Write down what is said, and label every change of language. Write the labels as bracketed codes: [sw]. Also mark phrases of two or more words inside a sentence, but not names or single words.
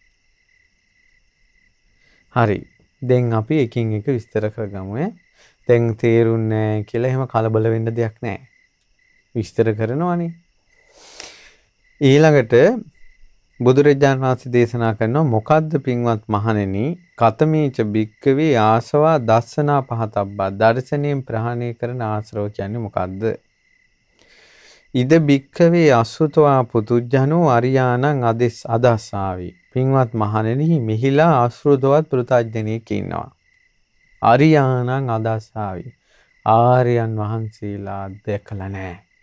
[si] හරි. දැන් අපි එකින් එක විස්තර කරගමු. දැන් තේරුන්නේ නැහැ කියලා එහෙම කලබල වෙන්න දෙයක් නැහැ. විස්තර කරනවානේ. ඊළඟට බුදුරජාණන් වහන්සේ දේශනා කරනවා මොකද්ද පින්වත් මහණෙනි [pi] කතමේච භික්කවේ ආසවා දස්සනා පහතබ්බා. [si] දර්ශනයෙන් ප්‍රහාණය කරන ආශ්‍රව කියන්නේ මොකද්ද? [pi] ඉද භික්කවේ අසුතවා පුතුජ්ජනෝ අරියාණං අදස්සාවි. [si] පින්වත් මහණෙනි මෙහිලා ආශ්‍රිතවත් පෘථග්ජනෙක් ඉන්නවා. [pi] ආර්යාණං අදස්සාවි. [si] ආර්යයන් වහන්සේලා දැකලා නැහැ.